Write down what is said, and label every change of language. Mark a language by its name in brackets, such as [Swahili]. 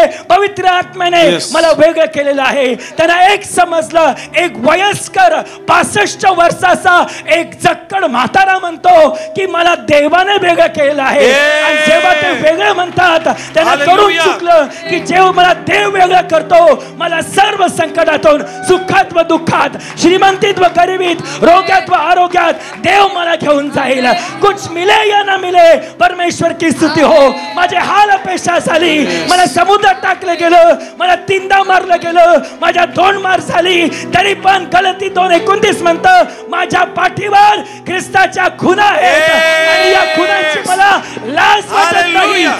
[Marathi] आहे पवित्र आत्म्याने मला वेगळं केलेलं आहे. त्यांना एक समजलं, एक वयस्कर 65 वर्षाचा एक जक्कड म्हातारा म्हणतो की मला देवाने वेगळं केलेलं आहे. आणि जेव्हा ते वेगळं म्हणतात त्यांना करून चुकलं की जेव्हा मला देव वेगळं करतो, मला सर्व संकटातून, सुखात व दुःखात, श्रीमंतीत व गरिबीत, रोगात व आरोग्यात देव मला घेऊन जाईल. [Hindi] कुछ मिले या ना मिले, परमेश्वर की स्तुती हो. [Marathi] माझे हाल अपेक्षा झाली, मला समुद्रात टाकलं गेलं, मला 3दा मारलं गेलं, माझ्या 2 मार झाली, तरी पण गलती 2:29 म्हणतं माझ्या पाठीवर ख्रिस्ताच्या खुणा आहेत आणि या खुणांची मला लाज वाटत नाही.